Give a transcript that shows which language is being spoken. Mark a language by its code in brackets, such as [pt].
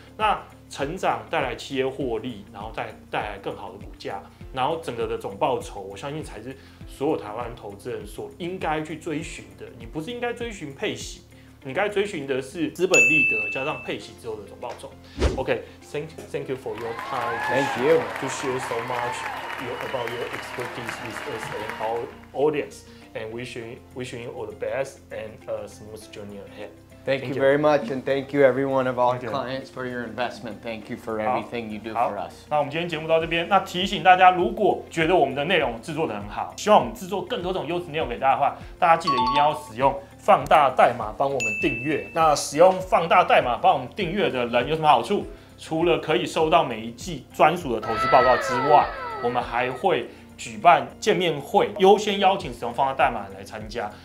[zh] 那成长带来企业获利，然后再带来更好的股价，然后整个的总报酬，我相信才是所有台湾投资人所应该去追寻的。你不是应该追寻配息，你该追寻的是资本利得加上配息之后的总报酬。 [en] OK，thank you for your time. Thank you to share so much about your expertise with us and our audience. And wishing you all the best and a smooth journey ahead. Thank you very much, and thank you every one of our clients for your investment. Thank you for everything you do for us. [zh] 那我们今天节目到这边。那提醒大家，如果觉得我们的内容制作得很好，希望我们制作更多这种优质内容给大家的话，大家记得一定要使用放大代码帮我们订阅。那使用放大代码帮我们订阅的人有什么好处？除了可以收到每一季专属的投资报告之外，我们还会举办见面会，优先邀请使用放大代码来参加。